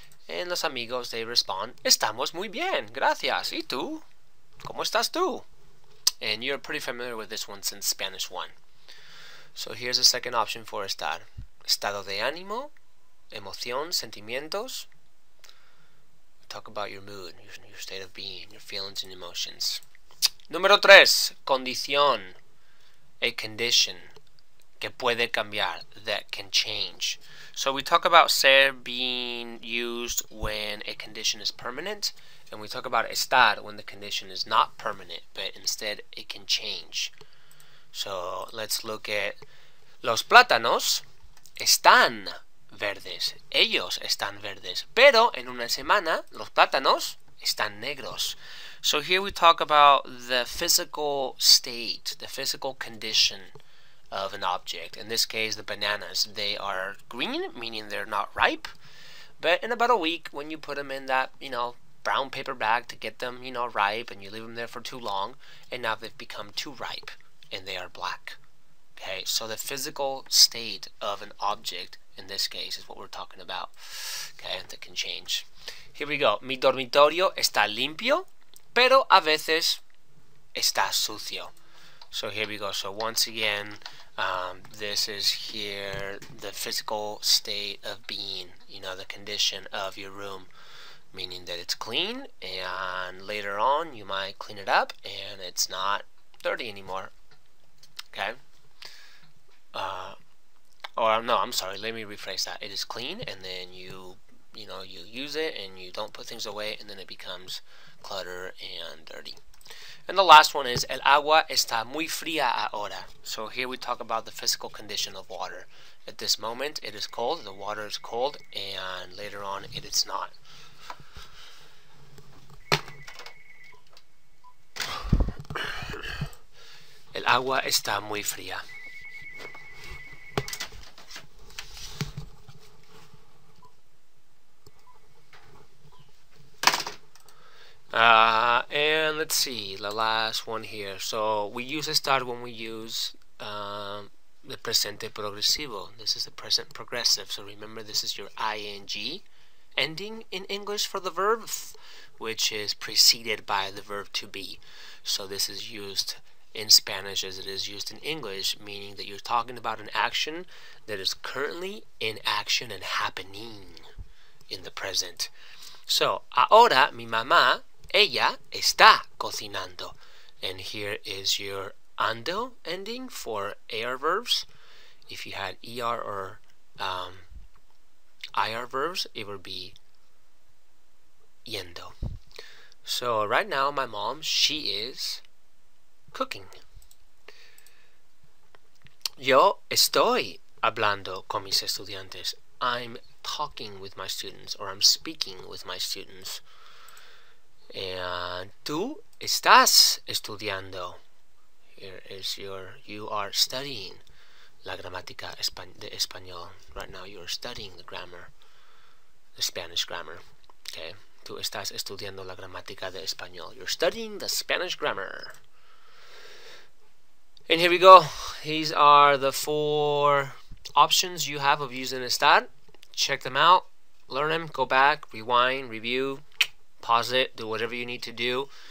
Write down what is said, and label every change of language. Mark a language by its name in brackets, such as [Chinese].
[Spanish] And los amigos, [English] they respond, [Spanish] estamos muy bien, gracias. ¿Y tú? ¿Cómo estás tú? [English] And you're pretty familiar with this one since Spanish 1. So here's the second option for estar. [Spanish] Estado de ánimo, emoción, sentimientos. [English] Talk about your mood, your state of being, your feelings and emotions. [Spanish] Número 3, condición. [English] A condition [Spanish] que puede cambiar, [English] that can change. So we talk about ser being used when a condition is permanent, and we talk about estar when the condition is not permanent, but instead it can change. So let's look at [Spanish] los plátanos están verdes. Ellos están verdes. Pero en una semana los plátanos están negros. [English] So here we talk about the physical state, the physical condition of an object. In this case, the bananas, they are green, meaning they're not ripe. But in about a week, when you put them in that, brown paper bag to get them, ripe, and you leave them there for too long, and now they've become too ripe, and they are black. Okay, so the physical state of an object in this case is what we're talking about. Okay, that can change. Here we go. [Spanish] Mi dormitorio está limpio, pero a veces está sucio. [English] So here we go. So once again, this is here the physical state of being, you know, the condition of your room, meaning that it's clean, and later on you might clean it up and it's not dirty anymore. Okay. Or no, I'm sorry, let me rephrase that. It is clean, and then you use it and you don't put things away, and then it becomes clutter and dirty. And the last one is [Spanish] el agua está muy fría ahora. [English] So here we talk about the physical condition of water. At this moment it is cold, the water is cold, and later on it is not. [Spanish] El agua está muy fría. [English] And let's see, the last one here. So we use estar when we use the presente progresivo. This is the present progressive. So remember, this is your ing ending in English for the verb, which is preceded by the verb to be. So this is used in Spanish as it is used in English, meaning that you're talking about an action that is currently in action and happening in the present. [Spanish] So, ahora mi mamá, ella está cocinando. [English] And here is your ando ending for AR verbs. If you had ER or IR verbs, it would be yendo. So right now my mom, she is cooking. [Spanish] Yo estoy hablando con mis estudiantes. [English] I'm talking with my students, or I'm speaking with my students. [Spanish] And tú estás estudiando. [English] Here is you are studying [Spanish] la gramática de español. [English] Right now you are studying the grammar, the Spanish grammar. [Spanish] Okay, tú estás estudiando la gramática de español. [English] You're studying the Spanish grammar. And here we go. These are the 4 options you have of using estar. Check them out, learn them, go back, rewind, review, pause it, do whatever you need to do.